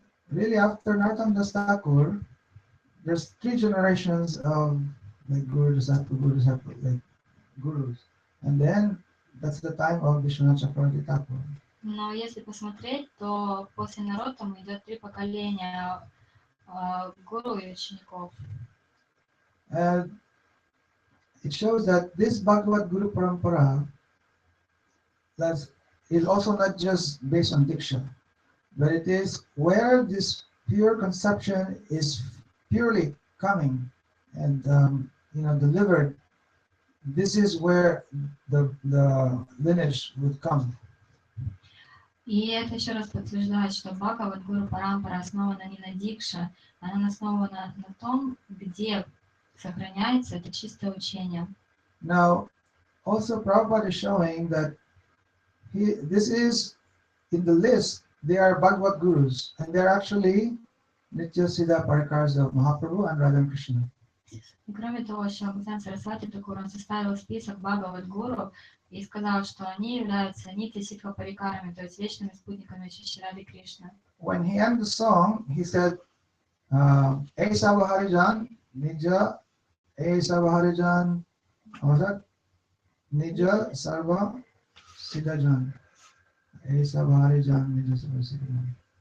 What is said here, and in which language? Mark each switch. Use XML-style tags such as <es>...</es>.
<en>Really, after Narottam Das Thakur, there's 3 generations of gurus, and then that's the time of Vishwanathhi Thakur.</en> <ru>Но если посмотреть, то после Нароттама идет 3 поколения гуру и учеников.</ru> <en>It shows that this Bhagavad Guru Parampara is also not just based on Diksha. but it is where this pure conception is purely coming and delivered. This is where the lineage would come.</en> <ru>И это еще раз подтверждает, что Бхагавад-гуру Парампара основана не на дикше, она основана на том, где сохраняется это чистое учение.</ru> <en>Now, also Prabhupada is showing that this is in the list. They are Bhagavad Gurus, and they are actually Nitya Siddha Parikars of Mahaprabhu and Radha Krishna.</en> <ru>И кроме того, еще Бхактивиноды Сарасвати Тхакур, он составил список Бхагавад-гуру и сказал, что они являются Нитья Сидха Парикарами, то есть вечными спутниками Шри Рады Кришны.</ru> <en>When he ended the song, he said,</en> <bn>Esa Harijan, Nija, Esa Harijan,</bn> <en>what was that?</en> <bn>Nija Sarva Siddhajan. Esa Harijan, Nija Sarva Siddhajan.</bn>